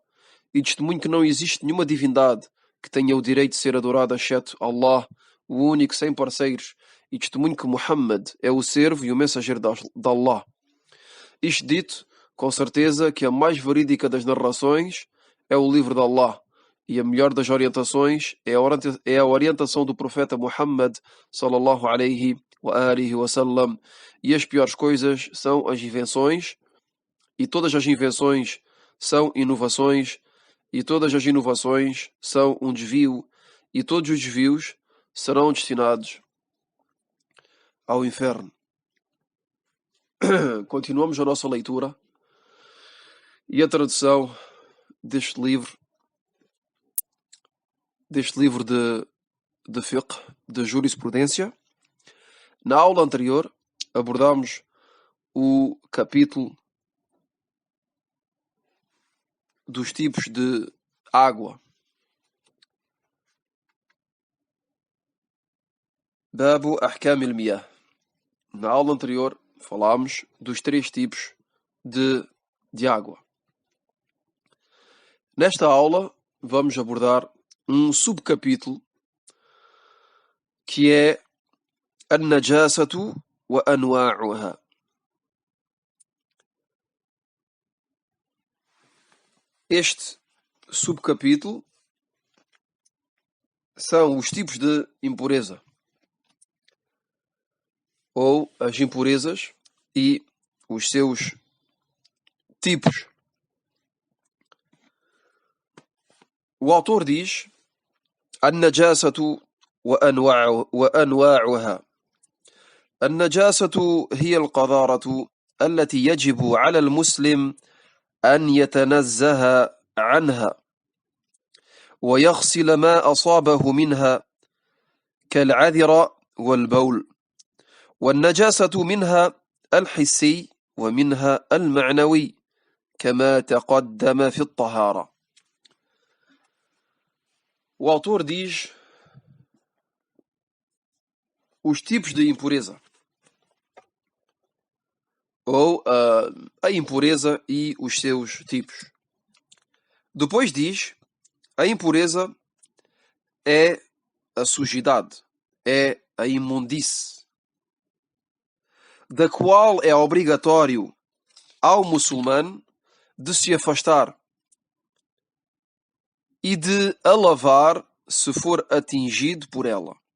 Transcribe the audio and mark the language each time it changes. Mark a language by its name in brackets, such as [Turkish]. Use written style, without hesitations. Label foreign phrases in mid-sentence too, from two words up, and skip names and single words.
[Portuguese] E testemunho que não existe nenhuma divindade que tenha o direito de ser adorada exceto Allah, o único, sem parceiros. E testemunho que Muhammad é o servo e o mensageiro de Allah. Isto dito, com certeza que a mais verídica das narrações é o livro de Allah. E a melhor das orientações é a orientação do profeta Muhammad [Arabic] صلى الله عليه وآله وسلم. [Portuguese] E as piores coisas são as invenções, e todas as invenções são inovações, e todas as inovações são um desvio, e todos os desvios serão destinados ao inferno. Continuamos a nossa leitura e a tradução deste livro de fiqh, de jurisprudência. Na aula anterior abordámos o capítulo dos tipos de água. [Arabic] باب أحكام المياه. [Portuguese] Na aula anterior falámos dos 3 tipos de água. Nesta aula vamos abordar um subcapítulo que é [Arabic] النجاسة وأنواعها. [Portuguese] Este subcapítulo são os tipos de impureza, ou as impurezas e os seus tipos. O autor diz: [Arabic] النجاسة وأنواعها. النجاسة هي القذارة التي يجب على المسلم أن يتنزه عنها ويغسل ما أصابه منها كالعذر والبول. والنجاسة منها الحسي ومنها المعنوي كما تقدم في الطهارة. [Portuguese] O autor diz os tipos de impureza, ou a impureza e os seus tipos. Depois diz: a impureza é a sujidade, é a imundície, da qual é obrigatório ao muçulmano de se afastar e de a lavar se for atingido por ela.